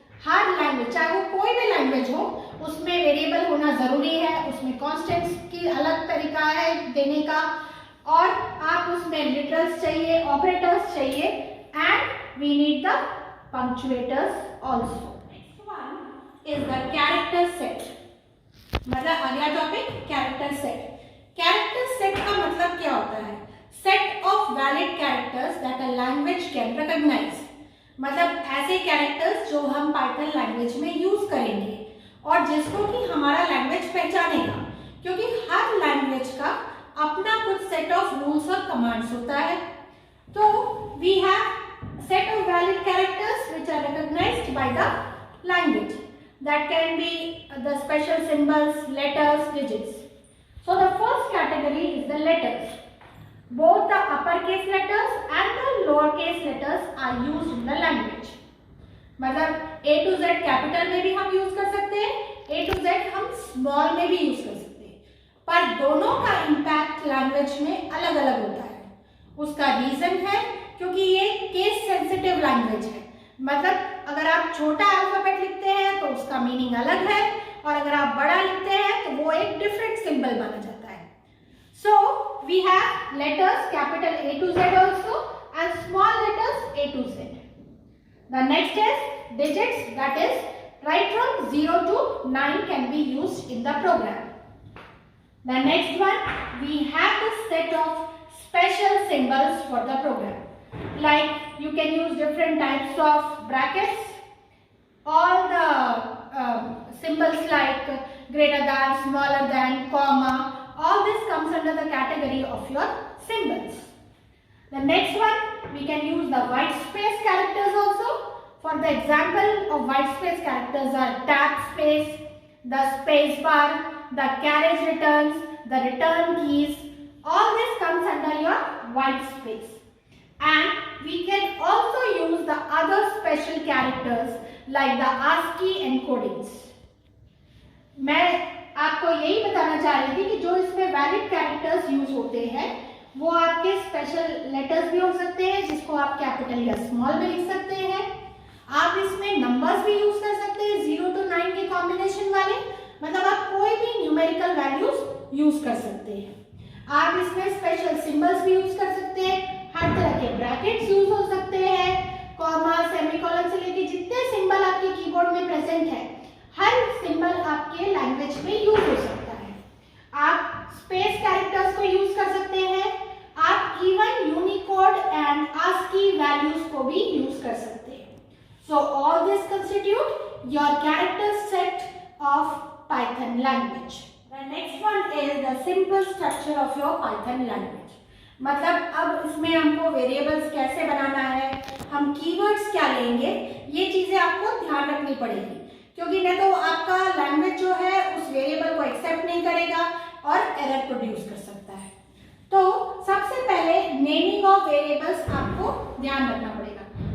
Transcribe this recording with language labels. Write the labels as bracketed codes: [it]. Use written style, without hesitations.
[hi] हर language, चाहे वो कोई भी लैंग्वेज हो, उसमें वेरिएबल होना जरूरी है, उसमें कॉन्स्टेंट्स की अलग तरीका है देने का, और आप उसमें लिटरल्स चाहिए, ऑपरेटर्स चाहिए, and [en] we need the punctuators also. Next one is the character set. [hi] मतलब अगला topic character set. Character set का मतलब क्या होता है? [en] Set of valid characters that a language can recognise. [hi] मतलब ऐसे कैरेक्टर्स जो हम पाइथन लैंग्वेज में यूज करेंगे और जिसको कि हमारा लैंग्वेज पहचानेगा, क्योंकि हर लैंग्वेज का अपना कुछ सेट ऑफ रूल्स और कमांड्स होता है। [en] तो we have set of valid characters which are recognized by the language. That can be the special symbols, letters, digits. So the first category is the letters. Both the uppercase letters and the lowercase letters are used in the language. [hi] मतलब A to Z capital में भी हम use कर सकते हैं, A to Z हम small में भी यूज कर सकते हैं, पर दोनों का इम्पैक्ट लैंग्वेज में अलग अलग होता है। उसका रीजन है क्योंकि ये केस सेंसिटिव लैंग्वेज है। मतलब अगर आप छोटा अल्फाबेट लिखते हैं तो उसका मीनिंग अलग है, और अगर आप बड़ा लिखते हैं तो वो एक डिफरेंट सिंबल माना जाता है। [en] So we have letters capital A to Z also and small letters A to Z. The next is digits, that is right from 0 to 9 can be used in the program. The next one, we have the set of special symbols for the program. Like you can use different types of brackets, all the symbols like greater than, smaller than, comma, all this comes under the category of your symbols. The next one, we can use the white space characters also. For the example of white space characters are tab space, the space bar, the carriage returns, the return keys, all this comes under your white space. And we can also use the other special characters like the ASCII encodings. [hi] मैं आपको यही बताना चाह रही थी कि जो इसमें वैलिड कैरेक्टर्स यूज होते हैं वो आपके स्पेशल लेटर्स भी हो सकते हैं, जिसको आप कैपिटल या स्मॉल में लिख सकते हैं। आप इसमें नंबर्स भी यूज कर सकते हैं 0 to 9 के कॉम्बिनेशन वाले, मतलब आप कोई भी न्यूमेरिकल वैल्यूज यूज कर सकते हैं। आप इसमें स्पेशल सिंबल्स भी यूज कर सकते हैं, हर तरह के ब्रैकेट्स यूज हो सकते हैं, कॉमा, सेमीकोलन से लेके जितने सिंबल आपके कीबोर्ड में प्रेजेंट है, हर सिंबल आपके लैंग्वेज में यूज हो सकता है। आप स्पेस कैरेक्टर्स को यूज कर सकते हैं, आप even Unicode and ASCII values को भी यूज कर सकते हैं। [en] So all this constitute your character set of Python language. The next one is the simple structure of your Python language. [hi] मतलब अब इसमें हमको वेरिएबल्स कैसे बनाना है, हम कीवर्ड्स क्या लेंगे, ये चीजें आपको ध्यान रखनी पड़ेगी, क्योंकि नहीं तो आपका लैंग्वेज जो है उस वेरिएबल को एक्सेप्ट नहीं करेगा और एरर प्रोड्यूस कर सकता है। तो सबसे पहले नेमिंग ऑफ वेरिएबल्स आपको ध्यान रखना पड़ेगा।